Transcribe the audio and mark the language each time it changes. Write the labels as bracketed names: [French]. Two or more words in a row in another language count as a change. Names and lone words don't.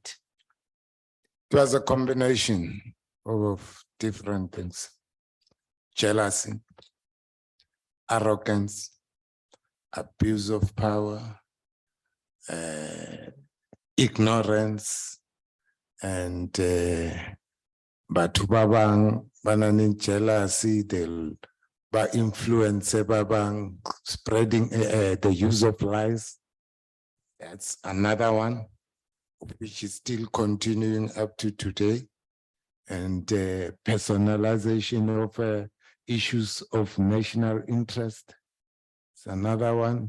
[English] It was a combination of different things. Jealousy, arrogance, abuse of power, ignorance, and [Southern Sotho] batho ba bang ba na le [English] jealousy, they'll influence [Southern Sotho] ba bang, [English] spreading the use of lies. That's another one, which is still continuing up to today. And personalization of issues of national interest. It's another one.